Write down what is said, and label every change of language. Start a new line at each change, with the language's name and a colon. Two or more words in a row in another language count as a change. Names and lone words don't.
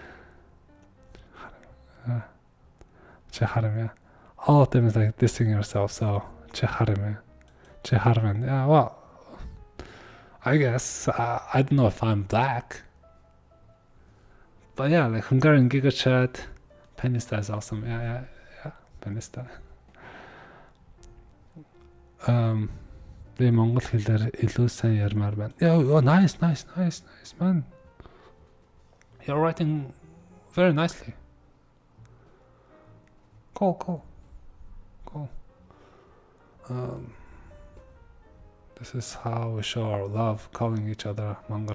English: All of them is like dissing yourself, so Cheharme. Yeah, well, I guess. I don't know if I'm black. But yeah, like Hungarian Giga Chat. Penista is awesome. Yeah. Penista.
Mongolian: Би монгол хэлээр илүү сайн ярмаар байна.
English: Oh, nice, man. You're writing very nicely. Cool. This is how we show our love, calling each other Mongol.